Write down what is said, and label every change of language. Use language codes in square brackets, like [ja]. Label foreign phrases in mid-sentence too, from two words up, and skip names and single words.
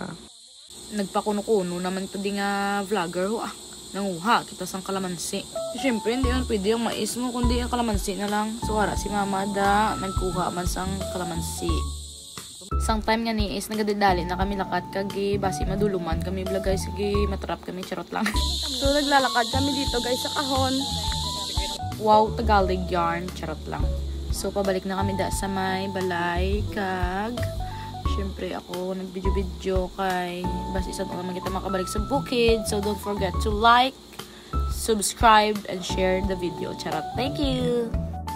[hil] Nagpakuno-kuno naman to di nga vlogger ho nanguha kita sang kalamansi. [tl] Siyempre hindi man pwede yung mais mo kundi ang kalamansi na lang. [hil] So ara si mama da nagkuha man sang kalamansi. Sang time nga ni is nagadidali na kami lakat kagi basi maduluman kami vlog guys sige matrap kami charot lang. [tl] So naglalakad kami dito guys sa kahon. Wow, Tagalog yarn charot lang. [hil] So pabalik na kami da sa may balay kag syempre ako nagvideo kay basi isa naman kita makabalik sa bukid. [en] So don't forget to like, subscribe and share the video. Charot. Thank you.